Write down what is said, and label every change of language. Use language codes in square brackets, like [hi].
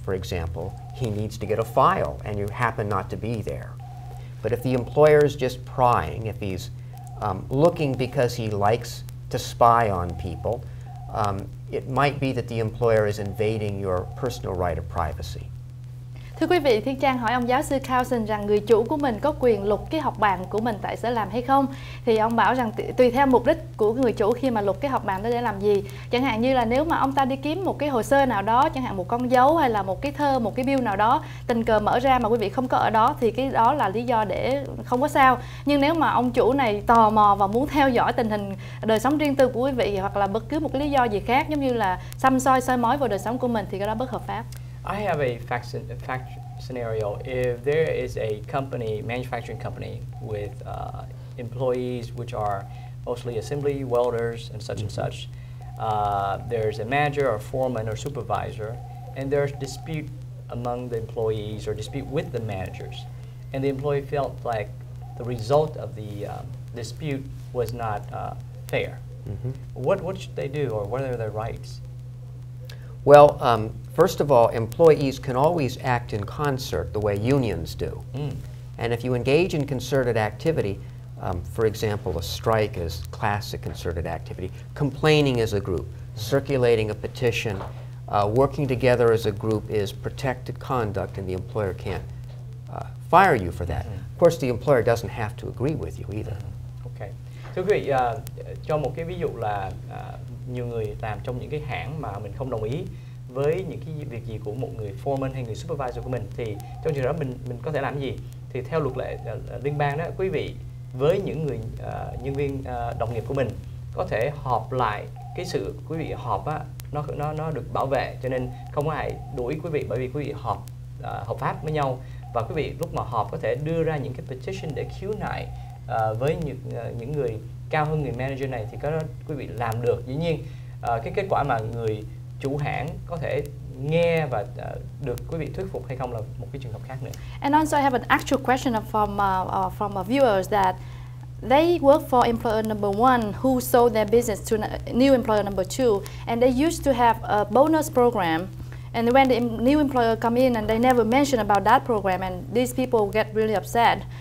[en] For example, he needs to get a file and you happen not to be there. But if the employer is just prying, if he's looking because he likes to spy on people, it might be that the employer is invading your personal right of privacy. [vi] Thưa quý vị, Thiên Trang hỏi ông giáo sư Carlson rằng người chủ của mình có quyền lục cái học bàn của mình tại sở làm hay không? Thì ông bảo rằng tùy theo mục đích của người chủ khi mà lục cái học bàn đó để làm gì. Chẳng hạn như là nếu mà ông ta đi kiếm một cái hồ sơ nào đó, chẳng hạn một con dấu hay là một cái thơ, một cái bill nào đó, tình cờ mở ra mà quý vị không có ở đó thì cái đó là lý do để không có sao. Nhưng nếu mà ông chủ này tò mò và muốn theo dõi tình hình đời sống riêng tư của quý vị, hoặc là bất cứ một cái lý do gì khác giống như là xăm soi soi mói vào đời sống của mình, thì cái đó bất hợp pháp. [en] I have a fact scenario. If there is a company, manufacturing company, with employees which are mostly assembly welders and such, there's a manager or foreman or supervisor, and there's dispute among the employees or dispute with the managers, and the employee felt like the result of the dispute was not fair. What should they do, or what are their rights? Well, first of all, employees can always act in concert the way unions do. And if you engage in concerted activity, for example, a strike is classic concerted activity, complaining as a group, circulating a petition, working together as a group is protected conduct, and the employer can't fire you for that. Of course, the employer doesn't have to agree with you either. Okay. [vi] Thưa quý vị, cho một cái ví dụ là nhiều người làm trong những cái hãng mà mình không đồng ý với những cái việc gì của một người foreman hay người supervisor của mình, thì trong trường đó mình có thể làm gì? Thì theo luật lệ liên bang đó, quý vị với những người nhân viên đồng nghiệp của mình có thể họp lại. Cái sự quý vị họp á, nó được bảo vệ, cho nên không có ai đuổi quý vị, bởi vì quý vị họp hợp pháp với nhau, và quý vị lúc mà họp có thể đưa ra những cái petition để khiếu nại với những người cao hơn người manager này, thì cái đó quý vị làm được. Dĩ nhiên cái kết quả mà người chủ hãng có thể nghe và được quý vị thuyết phục hay không là một cái trường hợp khác nữa. [en] And also I have an actual question from viewers that they work for employer number one who sold their business to new employer number two, and they used to have a bonus program. And when the new employer come in and they never mention about that program, and these people get really upset.